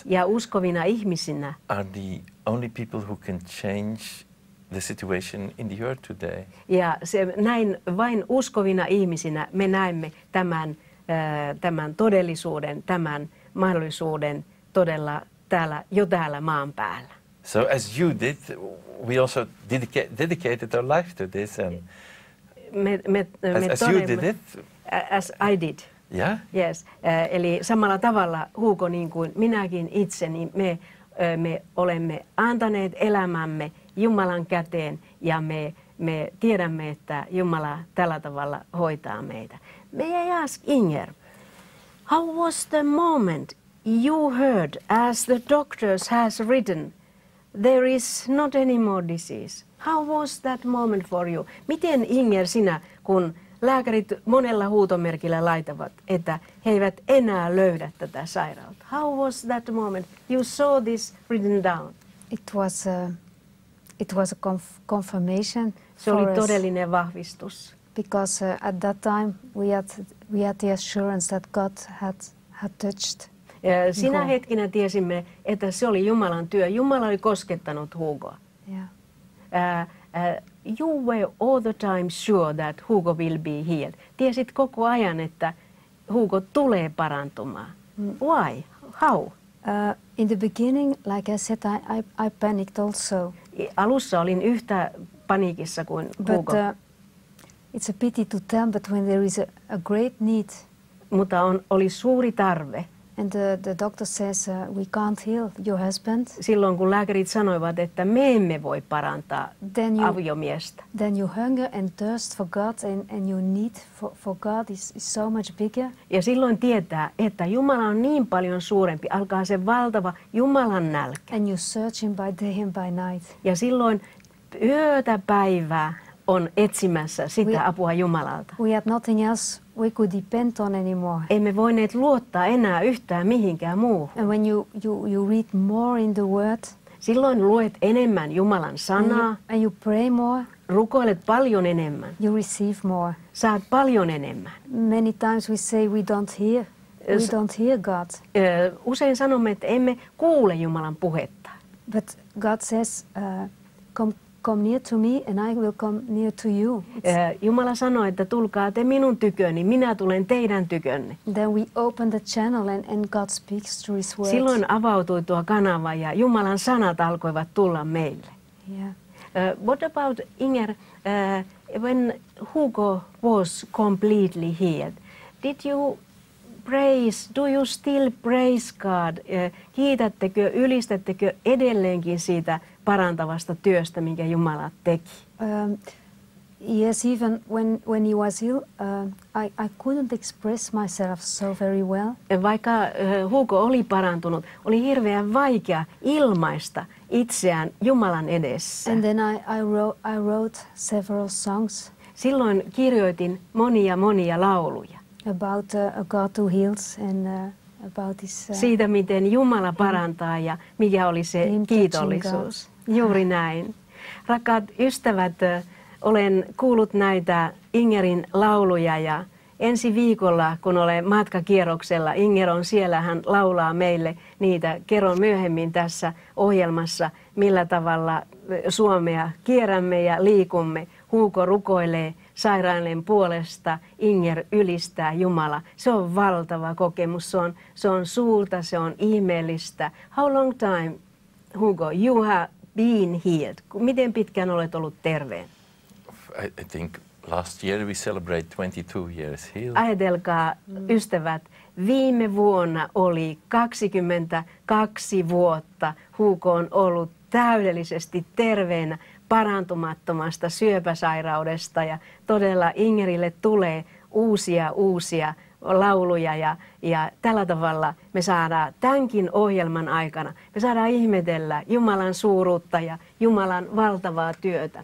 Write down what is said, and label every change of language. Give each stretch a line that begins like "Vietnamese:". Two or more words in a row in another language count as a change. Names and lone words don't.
Finnish: Ja uskovina ihmisinä
English: are the only people who can change the situation in the earth today.
Finnish: ja näin vain uskovina ihmisinä me näemme tämän todellisuuden, tämän mahdollisuuden todella täällä maan päällä.
English: So as you did, we also dedicated our life to this. And as you did it, As I did. yeah. Yes.
Finnish: Eli samalla tavalla, Hugo, niin kuin minäkin itse, niin me olemme antaneet elämämme Jumalan käteen ja me tiedämme, että Jumala tällä tavalla hoitaa meitä.
English: May I ask Inger, how was the moment you heard as the doctors has written, there is not any more disease? How was that moment for you?
Finnish: Miten Inger sinä, kun lääkärit monella huutomerkillä laitavat, että he eivät enää löydä tätä sairautta.
English: How was that moment? You saw this written down. It was a confirmation.
Finnish: Se oli todellinen vahvistus.
English: Because at that time we had the assurance that God had touched.
Finnish: Sinä hetkinä tiesimme, että se oli Jumalan työ. Jumala oli koskettanut Hugoa.
English: Yeah. You were all the time sure that Hugo will be healed.
Finnish: Tiesit koko ajan, että Hugo tulee parantumaan.
English: Why? How? In the beginning, like I said, I panicked also.
Finnish: Alussa olin yhtä paniikissa kuin Hugo.
English: But it's a pity to tell, but when there is a great need.
Finnish: Mutta oli suuri tarve.
English: And the doctor says, we can't heal your husband.
Finnish: Silloin kun lääkärit sanoivat, että me emme voi parantaa aviomiestä.
English: Then your hunger and thirst for God and your need for God is so much bigger.
Finnish: Ja silloin tietää, että Jumala on niin paljon suurempi. Alkaa se valtava Jumalan nälkä.
English: And you search him by day and by night.
Finnish: Ja silloin yötä päivää on etsimässä sitä apua Jumalalta.
English: We had nothing else we could depend on anymore.
Finnish: Emme voineet luottaa enää yhtään mihinkään muuhun.
English: And when you read more in the Word,
Finnish: Silloin luet enemmän Jumalan sanaa,
English: and you pray more,
Finnish: rukoilet paljon enemmän,
English: you receive more.
Finnish: saat paljon enemmän.
English: Many times we say we don't hear. We don't hear God.
Finnish: Usein sanomme, että emme kuule Jumalan puhetta.
English: But God says, come near to me and I will come near to you.
Finnish: Jumala sanoi, että tulkaa te minun tyköni, minä tulen teidän tykönne.
English: Then we open the channel and God speaks through His word.
Finnish: Silloin avautui tuo kanava ja Jumalan sanat alkoivat tulla meille.
English: Yeah. What about Inger, when Hugo was completely healed, did you praise, do you still praise God?
Finnish: Kiitättekö, ylistättekö edelleenkin siitä parantavasta työstä, minkä Jumala teki?
English: Yes, even when he was ill, I couldn't express myself so very well.
Finnish: Vaikka Hugo oli parantunut, oli hirveän vaikea ilmaista itseään Jumalan edessä.
English: And then I wrote several songs.
Finnish: Silloin kirjoitin monia lauluja.
English: About a God who heals and about his...
Finnish: Siitä, miten Jumala parantaa ja mikä oli se kiitollisuus. Juuri näin. Rakkaat ystävät, olen kuullut näitä Ingerin lauluja ja ensi viikolla, kun olen matkakierroksella, Inger on siellä, hän laulaa meille niitä. Kerron myöhemmin tässä ohjelmassa, millä tavalla Suomea kierrämme ja liikumme. Hugo rukoilee sairaiden puolesta, Inger ylistää Jumala. Se on valtava kokemus, se on suurta, se on ihmeellistä.
English: How long time, Hugo, you have been healed?
Finnish: Miten pitkään olet ollut terveen?
English: I think last year we celebrate 22 years healed.
Finnish: Ajatelkaa, ystävät, viime vuonna oli 22 vuotta Hugo on ollut täydellisesti terveenä parantumattomasta syöpäsairaudesta ja todella Ingerille tulee uusia lauluja ja tällä tavalla me saadaan tämänkin ohjelman aikana, me saadaan ihmetellä Jumalan suuruutta ja Jumalan valtavaa työtä.